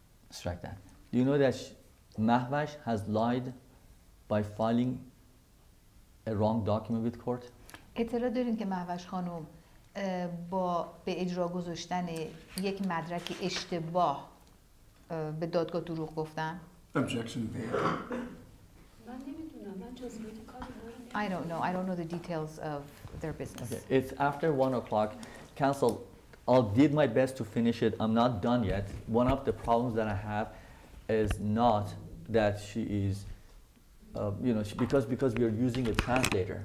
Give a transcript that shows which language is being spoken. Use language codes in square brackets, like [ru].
[en] Strike that. Do you know that Mahvash has lied by filing a wrong document with court? [fa] اطلاع دارین که مهوش خانم با به اجرا گذاشتن یک مدرک اشتباه به دادگاه دروغ گفتن؟ [en] Objection vague. [fa] من نمیدونم. من جزئیات کار [en] I don't know. I don't know the details of their business. Okay, it's after 1 o'clock. Counsel, I'll did my best to finish it. I'm not done yet. One of the problems that I have is not that she is, because we are using a translator.